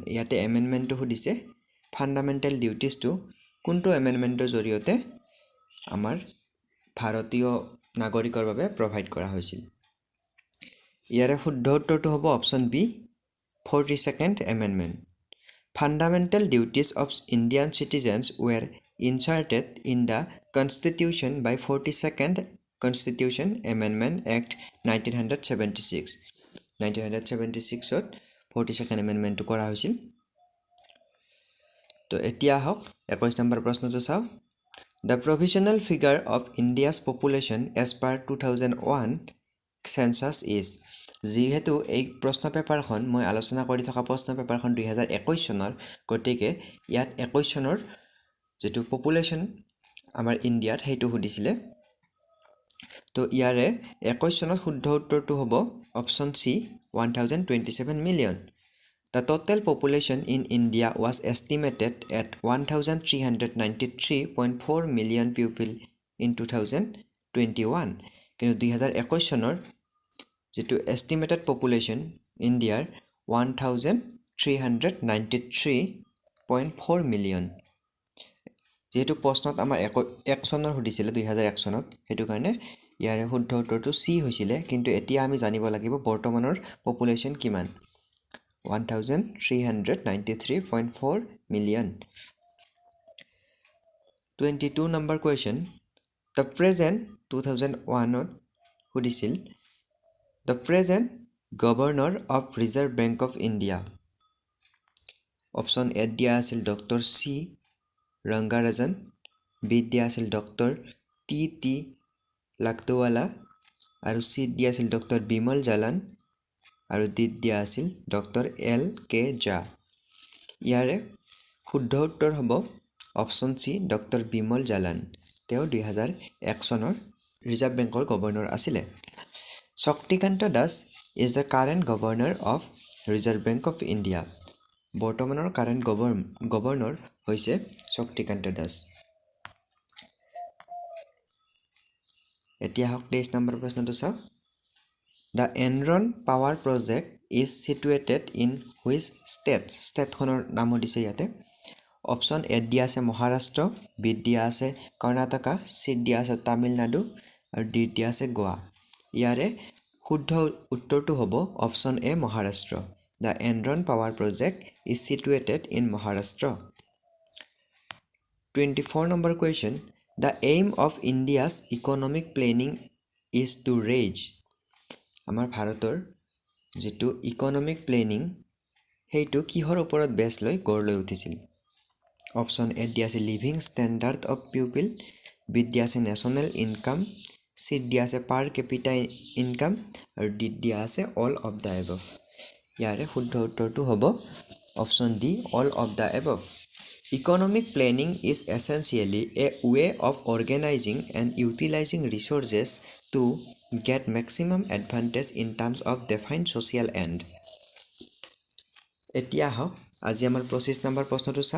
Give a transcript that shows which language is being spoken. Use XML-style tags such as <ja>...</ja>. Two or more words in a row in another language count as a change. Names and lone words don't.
<as>ইয়াতে এমেণ্ডমেণ্টটো সুধিছে</as> <en>fundamental duties</en> <as>কোনটো এমেণ্ডমেণ্টৰ জৰিয়তে আমাৰ ভাৰতীয় নাগৰিকৰ বাবে প্ৰভাইড কৰা হৈছিল? ইয়াৰে শুদ্ধ উত্তৰটো হ'ব</as> <en>option B</en> <as>42nd এমেণ্ডমেণ্ট।</as> <en>fundamental duties of Indian citizens were inserted in the Constitution by 42nd Constitution Amendment Act 1976.</en> <as>1976ত</as> <en>42nd Amendment</en> <as>কৰা হৈছিল। তো এতিয়া হওক 21 নম্বৰ প্ৰশ্নটো চাওঁ।</as> <en>The provisional figure of India's population as per 2001 census is,</en> <as>যিহেতু এই প্ৰশ্ন পেপাৰখন মই আলোচনা কৰি থকা প্ৰশ্ন পেপাৰখন 2021 চনৰ, গতিকে ইয়াত 21 চনৰ যেটো পপুলেশ্যন আমাৰ ইণ্ডিয়াত সেইটো সুধিছিলে। তো ইয়াৰে 21 চনত শুদ্ধ উত্তৰটো হ'ব</as> <en>option C</en> <as>1027 মিলিয়ন।</as> <en>The total population in India was estimated at 1,393.4 million people in 2021.</en> <as>কিন্তু 2021 চনৰ যেটো</as> <en>estimated population</en> <as>Indiaৰ 1,393.4 million. যেহেতু প্ৰশ্নত আমাৰ 1 চনৰ সুধিছিলে 2001 চনত হেতু কাৰণে ইয়াৰে শুদ্ধ উত্তৰটো C হৈছিলে কিন্তু এতিয়া আমি জানিব লাগিব বৰ্তমানৰ পপুলেশন কিমান 1,393.4 million.</as> <en>22 number question. The present 2001 সুধিছিল The present Governor of Reserve Bank of India. Option A</en> <as>দিয়া আছিল Dr. C. Rangarajan. B দিয়া আছিল Dr. T. Lakdawala. আৰু C দিয়া আছিল Dr. Bimal Jalan. আৰু D দিয়া আছিল Dr. L.Kjha. ইয়াৰে শুদ্ধ উত্তৰ হ'ব</as> <en>option C</en> <as>Dr. Bimal Jalan. তেওঁ 2001 চনৰ ৰিজাৰ্ভ বেংকৰ গভৰ্ণৰ আছিলে.</as> <en>Shaktikanta Das is the current governor of Reserve Bank of India.</en> <as>বৰ্তমানৰ</as> <en>current governor</en> <as>হৈছে Shaktikanta Das. এতিয়া হক 23 নম্বৰ প্ৰশ্নটো চাও.</as> <en>The Enron power project is situated in which state?</en> <as>State খনৰ নাম দিছে ইয়াতে.</as> <en>Option A</en> <as>দিয়া আছে মহাৰাষ্ট্ৰ, B দিয়া আছে কৰ্ণাটকা, C দিয়া আছে তামিলনাডু আৰু D দিয়া আছে গোৱা. ইয়াৰে শুদ্ধ উত্তৰটো হ'ব</as> <en>option A</en> <as>মহাৰাষ্ট্ৰ.</as> <en>The Enron power project is situated in Maharashtra. 24 number question. The aim of India's economic planning is to raise.</en> <as>আমাৰ ভাৰতৰ যেটো</as> <en>economic planning</en> <as>হেইটো কিহৰ ওপৰত বেছ লৈ গঢ় লৈ উঠিছিল.</as> <en>option A</en> <as>দিয়া আছে</as> <en>living standard of people,</en> <as>B দিয়া আছে</as> <en>national income,</en> <as>C দিয়া আছে</as> <en>per capita income</en> <as>আৰু D দিয়া আছে</as> <en>all of the above.</en> <as>ইয়াৰে শুদ্ধ উত্তৰটো হ'ব</as> <en>option D all of the above. Economic planning is essentially a way of organizing and utilizing resources to get maximum advantage in terms of defined social end.</en> <as>এতিয়া হওক আজি আমাৰ 25 নম্বৰ প্ৰশ্নটো চাও.</as>